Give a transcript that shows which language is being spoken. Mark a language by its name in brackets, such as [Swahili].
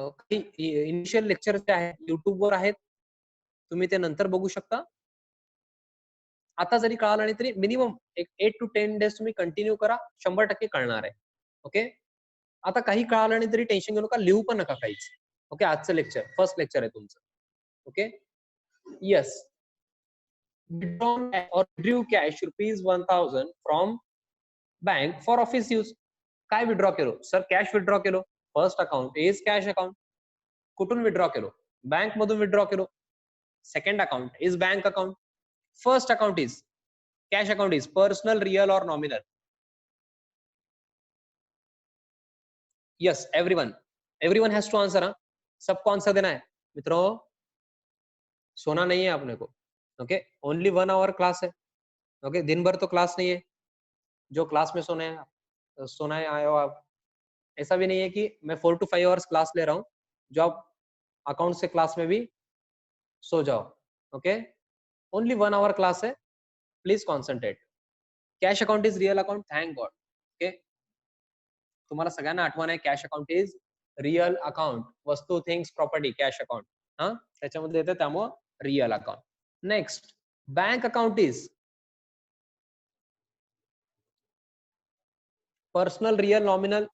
[Marathi] Initial lecture जे आहे युट्यूबवर आहेत. तुम्ही ते नंतर बघू शकता. आता जरी कळालं नाही तरी मिनिमम एक 8 to 10 डेज तुम्ही कंटिन्यू करा. 100% कळणार आहे. ओके. आता काही कळालं नाही तरी टेन्शन घेऊ नका. लिहू पण नका काहीच. ओके. आजचं लेक्चर फर्स्ट लेक्चर आहे तुमचं. [English] Okay. Yes. withdrawn or withdrew cash ₹1000 from bank for office use. [Marathi] काय विड्रॉ केलो? सर कॅश विड्रॉ केलो. [English] First account is cash account. [Marathi] कुठून विड्रॉ केलो? बँक मधून विड्रॉ केलो. [English] Second account is bank account. First account is cash account is personal, real और nominal. Yes, everyone has to answer. [Hindi] सबको answer देना है मित्रों. सोना नहीं है अपने को. ओके, ओनली 1 आवर क्लास है. ओके, दिन भर तो क्लास नहीं है. जो क्लास में सोना है आए हो आप. ऐसा भी नहीं है कि मैं 4 to 5 आवर्स क्लास ले रहा हूँ जो आप अकाउंट से क्लास में भी सो जाओ. [English] Okay, only 1 hour class है. Please concentrate. Cash account is real account. Thank God. [Marathi] Okay, तुम्हाला सगळ्यांना आठवण आहे [English] Cash account is real account. [Marathi] वस्तू, थिंग्स, प्रॉपर्टी, कॅश अकाउंट. हा, त्याच्यामध्ये येतं त्यामुळं real account. [English] Next, bank account is personal, real, nominal.